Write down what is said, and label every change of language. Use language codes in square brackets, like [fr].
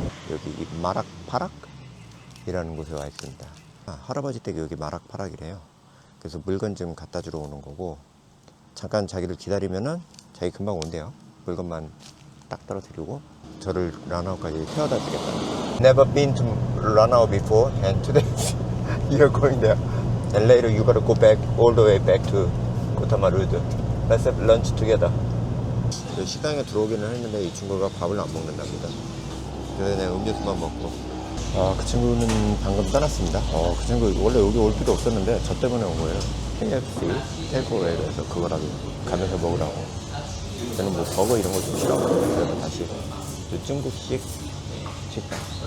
[ko] 여기 이 마락파락? 이라는 곳에 와 있습니다. 할아버지 댁이 여기 마락파락이래요. 그래서 물건 좀 갖다 주러 오는 거고, 잠깐 자기를 기다리면은 자기 금방 온대요. 물건만 딱 떨어뜨리고 저를 라나우까지 태워다 주겠다. [en] Never been to Lanao before and today you're going there. And later you gotta go back all the way back to Kotamarud. Let's have lunch together. [ko] 식당에 들어오기는 했는데 이 친구가 밥을 안 먹는답니다. 그래서 그냥 음료수만 먹고. 그 친구는 방금 떠났습니다. 그 친구 원래 여기 올 필요 없었는데 저 때문에 온 거예요. KFC 테이크어웨이에서 그거라도 가면서 먹으라고. 저는 뭐 버거 이런 거 좀 싫어하거든요. 그래서 다시 중국식 식당.